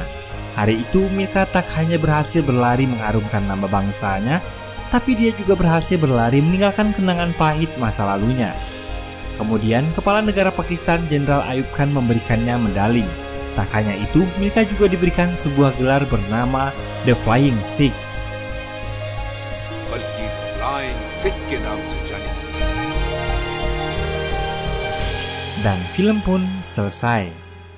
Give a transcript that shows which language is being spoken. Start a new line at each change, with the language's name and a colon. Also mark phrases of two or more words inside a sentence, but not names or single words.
Indonesian: Hari itu Milka tak hanya berhasil berlari mengharumkan nama bangsanya, tapi dia juga berhasil berlari meninggalkan kenangan pahit masa lalunya. Kemudian Kepala Negara Pakistan Jenderal Ayub Khan memberikannya medali. Tak hanya itu, Milka juga diberikan sebuah gelar bernama The Flying Sikh.
Hindi: बल्कि फ्लाइंग सिख के नाम से जानी।
Indonesian: Dan film pun selesai.